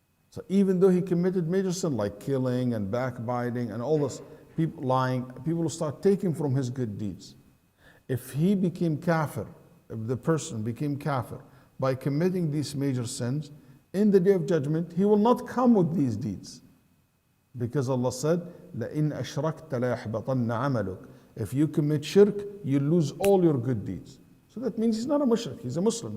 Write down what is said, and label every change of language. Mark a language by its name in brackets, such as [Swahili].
[English] So even though he committed major sin like killing and backbiting and all this, people lying, people will start taking from his good deeds. If he became kafir, if the person became kafir by committing these major sins, in the day of judgment, he will not come with these deeds. Because Allah said, [Arabic] لَإِنْ أَشْرَكْتَ لَيَحْبَطَنَّ عَمَلُكَ. [English] If you commit shirk, you lose all your good deeds. So that means he's not a mushrik, he's a Muslim.